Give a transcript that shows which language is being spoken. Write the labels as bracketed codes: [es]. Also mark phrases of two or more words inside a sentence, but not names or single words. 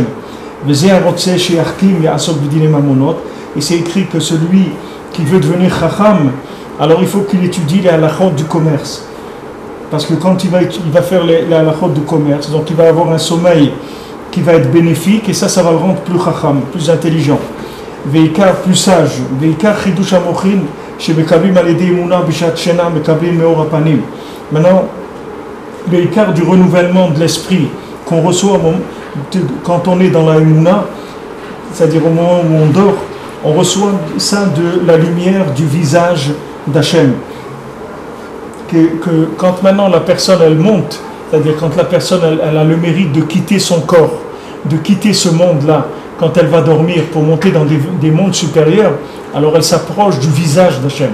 [fr] Et c'est écrit que celui qui veut devenir chacham, alors il faut qu'il étudie les halachot du commerce. Parce que quand il va faire les halachot du commerce, donc il va avoir un sommeil qui va être bénéfique, et ça va le rendre plus chacham, plus intelligent. Veikar, plus sage. [he] ועיקר חידוש המוחין, שמקבלים על ידי אמונה בשעת שינה מקבלים מאור הפנים. [fr] Maintenant, l'écart du renouvellement de l'esprit qu'on reçoit quand on est dans la Emouna, c'est-à-dire au moment où on dort, on reçoit ça de la lumière du visage d'Hachem. Que quand maintenant la personne elle monte, c'est-à-dire quand la personne elle a le mérite de quitter son corps, de quitter ce monde-là, quand elle va dormir pour monter dans des mondes supérieurs, alors elle s'approche du visage d'Hachem.